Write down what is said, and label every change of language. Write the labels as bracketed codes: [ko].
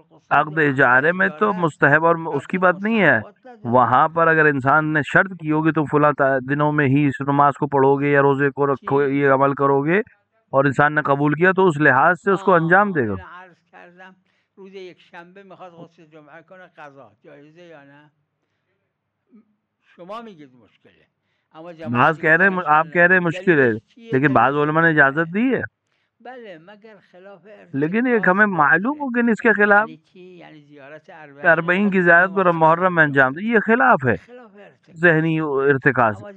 [ur] عقد اجارے میں تو مستحب اور اس کی بات نہیں ہے. وہاں پر اگر انسان نے شرط کی ہوگی تو فلاں دنوں میں ہی اس نماز کو پڑھو گے یا روزے کو رکھو، یہ عمل کرو گے، اور انسان نے قبول کیا تو اس لحاظ سے اس کو انجام دے گا. [fa] روز یک شنبه میخواد غسل جمعه کنه، قضا جایزه یا نه؟ شما میگید مشکله، [ur] بعض کہہ رہے ہیں، آپ کہہ رہے ہیں مشکل ہے، لیکن بعض علماء نے اجازت دی ہے. [fa] بله مگر خلاف [ur] لیکن ایک ہمیں معلوم ہو کہ اس کے خلاف یعنی زیارت 40 کی زیارت کو محرم میں انجام دے، یہ خلاف ہے ذہنی ارتکاز.